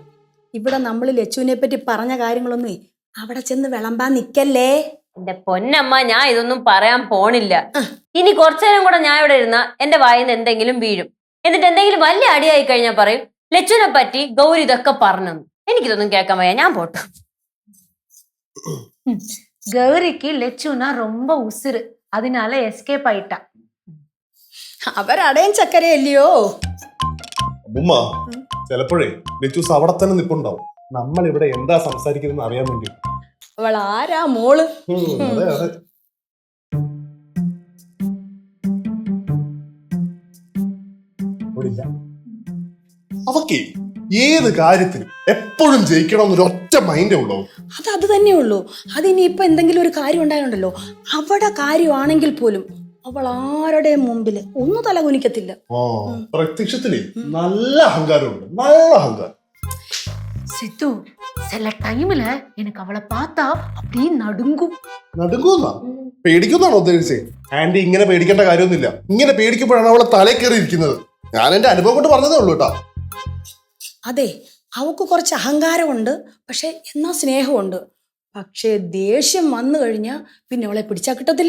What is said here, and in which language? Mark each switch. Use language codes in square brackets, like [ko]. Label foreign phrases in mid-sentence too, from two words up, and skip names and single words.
[ml] ഇവിടെ നമ്മൾ ലച്ചുവിനെ പറ്റി പറഞ്ഞ കാര്യങ്ങളൊന്നും അവിടെ ചെന്ന് വിളമ്പാൻ നിക്കല്ലേ. എന്റെ പൊന്നമ്മ, ഞാൻ ഇതൊന്നും പറയാൻ പോണില്ല. ഇനി കുറച്ചേരം കൂടെ ഞാൻ ഇവിടെ ഇരുന്ന എന്റെ വായിന്ന് എന്തെങ്കിലും വീഴും. എന്നിട്ട് എന്തെങ്കിലും വലിയ അടിയായി കഴിഞ്ഞാൽ പറയും ലച്ചുവിനെ പറ്റി ഗൗരി ഇതൊക്കെ പറഞ്ഞു. എനിക്കിതൊന്നും കേൾക്കാൻ വയ്യ, ഞാൻ പോട്ടെ. [ta] கௌரிக்கு லெச்சுனா ரொம்ப உசுறு, அதனால எஸ்கேப் ஆயிட்டா. [ml] അവരടയും ചക്കരയല്ലയോ. ഉമ്മ ചിലപ്പോഴേ ലച്ചൂസ് അവിടെ തന്നെ നിപ്പുണ്ടാവും. നമ്മൾ ഇവിടെ എന്താ സംസാരിക്കുന്നത് അറിയാൻ വേണ്ടി. അവൾ ആരാ മോള്? അതെ അതെ. അവക്ക് ഏത് കാര്യത്തിനും എപ്പോഴും ജയിക്കണം എന്നൊരു ഒറ്റ മൈൻഡേ ഉള്ളൂ. അത് തന്നെ ഉള്ളൂ. അതിനിയിപ്പൊ എന്തെങ്കിലും ഒരു കാര്യം ഉണ്ടായോണ്ടല്ലോ, അവിടെ കാര്യമാണെങ്കിൽ പോലും അവൾ ആരുടെ മുമ്പില് ഒന്നും തലകുനിക്കത്തില്ല. പ്രത്യക്ഷത്തില് നല്ല അഹങ്കാരമുണ്ട്, നല്ല അഹങ്കാരം. [ta] சித்து சில டைம்ல எனக்கு அவளை பார்த்தா அப்படியே நடுங்கும். [ml] നടുങ്ങുന്നാ? പേടിക്കുന്നാണോ ഉദ്ദേശിച്ചേ? ആന്റി ഇങ്ങനെ പേടിക്കേണ്ട കാര്യമൊന്നുമില്ല. ഇങ്ങനെ പേടിക്കുമ്പോഴാണ് അവളെ തലേ കയറി ഇരിക്കുന്നത്. ഞാൻ എന്റെ അനുഭവം കൊണ്ട് പറഞ്ഞതേ ഉള്ളൂ കേട്ടാ. അതെ, അവക്ക് കുറച്ച് അഹങ്കാരമുണ്ട്, പക്ഷെ എന്നാ സ്നേഹമുണ്ട്. പക്ഷെ ദേഷ്യം വന്നു കഴിഞ്ഞാൽ പിന്നെ അവളെ പിടിച്ചാ കിട്ടത്തില്ല.